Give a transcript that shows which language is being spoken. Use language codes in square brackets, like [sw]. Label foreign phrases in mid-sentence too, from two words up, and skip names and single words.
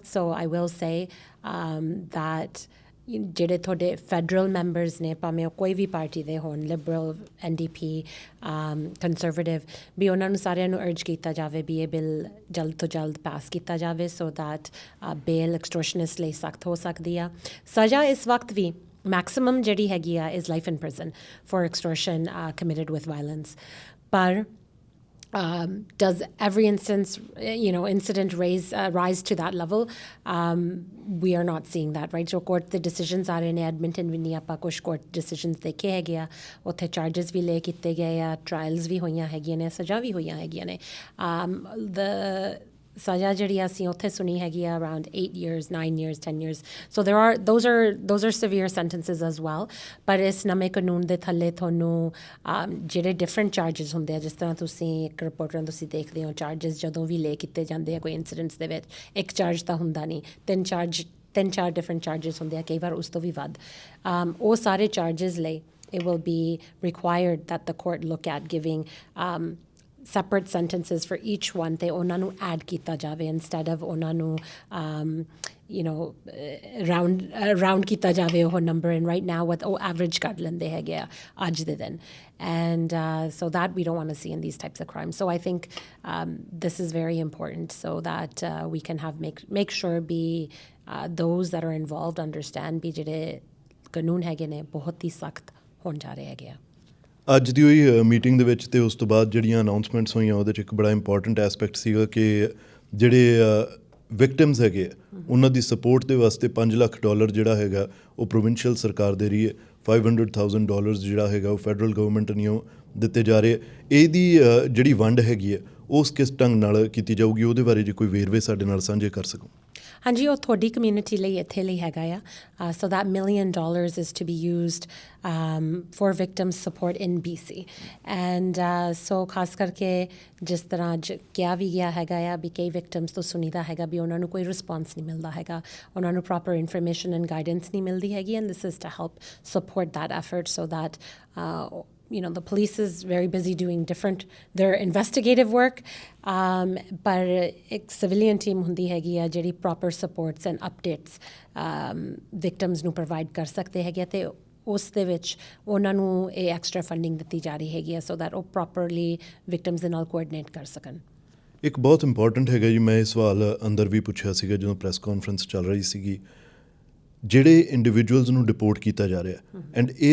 [en] So I will say that [pa] ਜਿਹੜੇ ਤੁਹਾਡੇ [en] federal members [pa] ਨੇ, ਭਾਵੇਂ ਉਹ ਕੋਈ ਵੀ ਪਾਰਟੀ ਦੇ ਹੋਣ, ਲਿਬਰਲ, NDP, ਕੰਜ਼ਰਵੇਟਿਵ, ਵੀ ਉਹਨਾਂ ਨੂੰ ਸਾਰਿਆਂ ਨੂੰ ਅਰਜ ਕੀਤਾ ਜਾਵੇ ਵੀ ਇਹ ਬਿੱਲ ਜਲਦ ਤੋਂ ਜਲਦ ਪਾਸ ਕੀਤਾ ਜਾਵੇ, [en] so that bail extortionist [pa] ਲਈ ਸਖਤ ਹੋ ਸਕਦੀ ਆ। ਸਜ਼ਾ ਇਸ ਵਕਤ ਵੀ ਮੈਕਸੀਮਮ ਜਿਹੜੀ ਹੈਗੀ ਆ [en] is life in prison for extortion committed with violence, [pa] ਪਰ [en] Does every incident rise to that level? We are not seeing that, right? So court the decisions are in Edmonton [pa] ਵੀ ਨਹੀਂ ਆਪਾਂ ਕੁਝ [en] court decisions [pa] ਦੇਖੇ ਹੈਗੇ ਆ ਉੱਥੇ charges ਵੀ ਲੈ ਕੀਤੇ ਗਏ ਆ trials ਵੀ ਹੋਈਆਂ ਹੈਗੀਆਂ ਨੇ ਸਜ਼ਾ ਵੀ ਹੋਈਆਂ ਹੈਗੀਆਂ ਨੇ [en] the [pa] ਸਜ਼ਾ ਜਿਹੜੀ ਅਸੀਂ ਉੱਥੇ ਸੁਣੀ ਹੈਗੀ ਆ [en] around 8 years 9 years 10 years so those are severe sentences as well [pa] ਪਰ ਇਸ ਨਵੇਂ ਕਾਨੂੰਨ ਦੇ ਥੱਲੇ ਤੁਹਾਨੂੰ ਜਿਹੜੇ [en] different charges [pa] ਹੁੰਦੇ ਆ ਜਿਸ ਤਰ੍ਹਾਂ ਤੁਸੀਂ ਇੱਕ ਰਿਪੋਰਟਰਾਂ ਤੁਸੀਂ ਦੇਖਦੇ ਹੋ charges ਜਦੋਂ ਵੀ ਲੈ ਕੀਤੇ ਜਾਂਦੇ ਆ ਕੋਈ incidents ਦੇ ਵਿੱਚ ਇੱਕ charge ਤਾਂ ਹੁੰਦਾ ਨਹੀਂ ਤਿੰਨ ਚਾਰ [en] different charges [pa] ਹੁੰਦੇ ਆ ਕਈ ਵਾਰ ਉਸ ਤੋਂ ਵੀ ਵੱਧ ਉਹ ਸਾਰੇ charges ਲਈ [en] it will be required that the court look at giving separate sentences for each one [pa] ਤੇ ਉਹਨਾਂ ਨੂੰ add ਕੀਤਾ ਜਾਵੇ [en] instead of [pa] ਉਹਨਾਂ ਨੂੰ [en] round [pa] ਕੀਤਾ ਜਾਵੇ ਉਹ [en] number and right now what average [pa] ਕੱਢ ਲੈਂਦੇ ਹੈਗੇ ਆ ਅੱਜ ਦੇ ਦਿਨ [en] and so that we don't want to see in these types of crimes so I think this is very important so that we can have make sure those that are involved understand [pa] ਵੀ ਜਿਹੜੇ ਕਾਨੂੰਨ ਹੈਗੇ ਨੇ ਬਹੁਤ ਹੀ ਸਖਤ ਹੋਣ ਜਾ ਰਹੇ ਹੈਗੇ ਆ ਅੱਜ ਦੀ ਹੋਈ ਮੀਟਿੰਗ ਦੇ ਵਿੱਚ ਤੇ ਉਸ ਤੋਂ ਬਾਅਦ ਜਿਹੜੀਆਂ ਅਨਾਊਂਸਮੈਂਟਸ ਹੋਈਆਂ ਉਹਦੇ 'ਚ ਇੱਕ ਬੜਾ [en] important aspect [pa] ਸੀਗਾ ਕਿ ਜਿਹੜੇ ਵਿਕਟਿਮਸ ਹੈਗੇ ਉਹਨਾਂ ਦੀ ਸਪੋਰਟ ਦੇ ਵਾਸਤੇ $5 ਲੱਖ ਜਿਹੜਾ ਹੈਗਾ ਉਹ ਪ੍ਰੋਵਿੰਸ਼ੀਅਲ ਸਰਕਾਰ ਦੇ ਰਹੀ ਹੈ $500,000 ਜਿਹੜਾ ਹੈਗਾ ਉਹ [en] federal government [pa] ਨੂੰ ਦਿੱਤੇ ਜਾ ਰਹੇ ਇਹਦੀ ਜਿਹੜੀ ਵੰਡ ਹੈਗੀ ਹੈ ਉਸ ਕਿਸ ਢੰਗ ਨਾਲ ਕੀਤੀ ਜਾਊਗੀ ਉਹਦੇ ਬਾਰੇ ਜੇ ਕੋਈ ਵੇਰਵੇ ਸਾਡੇ ਨਾਲ ਸਾਂਝੇ ਕਰ ਸਕੋ ਹਾਂਜੀ ਉਹ ਤੁਹਾਡੀ ਕਮਿਊਨਿਟੀ ਲਈ ਇੱਥੇ ਲਈ ਹੈਗਾ ਆ [en] so that $1 million is to be used for victim support in BC and so [pa] ਖਾਸ ਕਰਕੇ ਜਿਸ ਤਰ੍ਹਾਂ ਕਿਹਾ ਵੀ ਗਿਆ ਹੈਗਾ ਆ ਵੀ ਕਈ victims ਤੋਂ ਸੁਣੀਦਾ ਹੈਗਾ ਵੀ ਉਹਨਾਂ ਨੂੰ ਕੋਈ ਰਿਸਪੌਂਸ ਨਹੀਂ ਮਿਲਦਾ ਹੈਗਾ ਉਹਨਾਂ ਨੂੰ [en] proper information and guidance [pa] ਨਹੀਂ ਮਿਲਦੀ ਹੈਗੀ [en] and this is to help support that effort so that the police is very busy doing their investigative work [pa] but ਇੱਕ [en] civilian team [pa] ਹੁੰਦੀ ਹੈਗੀ ਆ ਜਿਹੜੀ [en] proper supports and updates victims [pa] ਨੂੰ provide ਕਰ ਸਕਦੇ ਹੈਗੇ ਤੇ ਉਸ ਦੇ ਵਿੱਚ ਉਹਨਾਂ ਨੂੰ ਇਹ [en] extra funding [pa] ਦਿੱਤੀ ਜਾ ਰਹੀ ਹੈਗੀ ਆ [en] so that [pa] ਉਹ ਪ੍ਰੋਪਰਲੀ ਵਿਕਟਮਸ ਦੇ ਨਾਲ ਕੋਆਰਡੀਨੇਟ ਕਰ ਸਕਣ ਇੱਕ ਬਹੁਤ ਇੰਪੋਰਟੈਂਟ ਹੈਗਾ ਜੀ ਮੈਂ ਇਹ ਸਵਾਲ ਅੰਦਰ ਵੀ ਪੁੱਛਿਆ ਸੀਗਾ ਜਦੋਂ [en] press conference [pa] ਚੱਲ ਰਹੀ ਸੀਗੀ ਜਿਹੜੇ ਇੰਡੀਵਿਜੂਅਲਸ ਨੂੰ ਡਿਪੋਰਟ ਕੀਤਾ ਜਾ ਰਿਹਾ ਐਂਡ ਇਹ